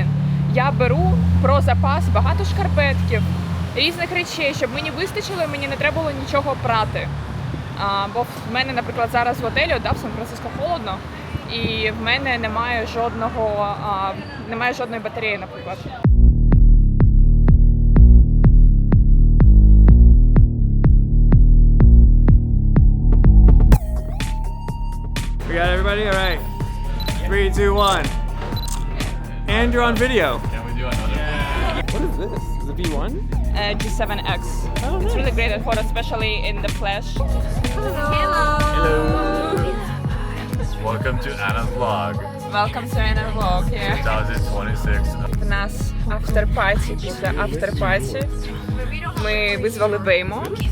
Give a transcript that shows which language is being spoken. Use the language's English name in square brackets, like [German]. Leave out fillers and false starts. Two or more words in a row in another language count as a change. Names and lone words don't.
[Ukrainian] Я беру про запас багато шкарпетків, різних речей, щоб мені вистачило і мені не треба було нічого прати. Бо в мене, наприклад, зараз в готелі, в Сан-Франциско холодно, і в мене немає жодної батареї, наприклад. [English] We got everybody? All right. 3, 2, 1. And you're on video. Can we do another? What is this? Is it V1? G7X. It's really great at photo, especially in the flash. Hello. Welcome to Anna's vlog. Welcome to Anna Vlog. 2026. [Ukrainian] В нас after-party. Після after-party ми визвали Waymo.